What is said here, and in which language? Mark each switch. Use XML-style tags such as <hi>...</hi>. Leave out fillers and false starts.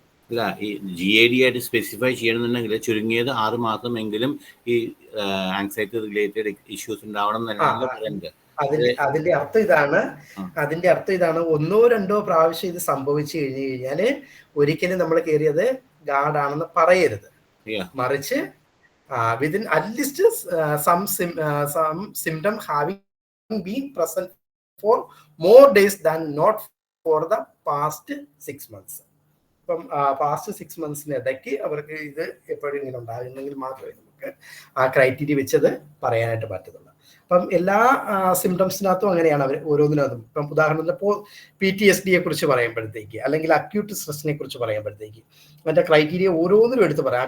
<ml>അല്ല, ഈ GAD ആയിട്ട് സ്പെസിഫൈ ചെയ്യണമെന്നുണ്ടെങ്കിൽ ചുരുങ്ങിയത് 6 മാസമെങ്കിലും ഈ ആങ്സൈറ്റി റിലേറ്റഡ് ഇഷ്യൂസ് ഉണ്ടാവണം എന്നല്ല പറയുന്നത്. അതിന്റെ അർത്ഥം ഇതാണ്, 1 or 2 പ്രാവശ്യം ഇത് സംഭവിച്ചു കഴിഞ്ഞു കഴിഞ്ഞാല് ഒരിക്കലും നമ്മൾ കയറിയത് ഗാർഡാണെന്ന് പറയരുത്. മറിച്ച്</ml> <en>within at least some symptom having been present for more days than not for the past 6 months.</en> <ml>അപ്പം പാസ്റ്റ് 6 monthsന് ഇടയ്ക്ക് അവർക്ക് ഇത് എപ്പോഴും ഇങ്ങനെ ഉണ്ടാകുന്നെങ്കിൽ മാത്രമേ നമുക്ക് ആ ക്രൈറ്റീരിയ വെച്ചത് പറയാനായിട്ട് പറ്റത്തുള്ളൂ. അപ്പം എല്ലാ സിംറ്റംസിനകത്തും അങ്ങനെയാണ് അവർ ഓരോന്നിനകത്തും. ഇപ്പം ഉദാഹരണത്തിന് PTSD-യെ കുറിച്ച് പറയുമ്പോഴത്തേക്ക് അല്ലെങ്കിൽ അക്യൂട്ട് സ്ട്രെസ്സിനെ കുറിച്ച് പറയുമ്പോഴത്തേക്ക് മറ്റേ ക്രൈറ്റീരിയ ഓരോന്നിനും എടുത്ത് പറയാം.</ml>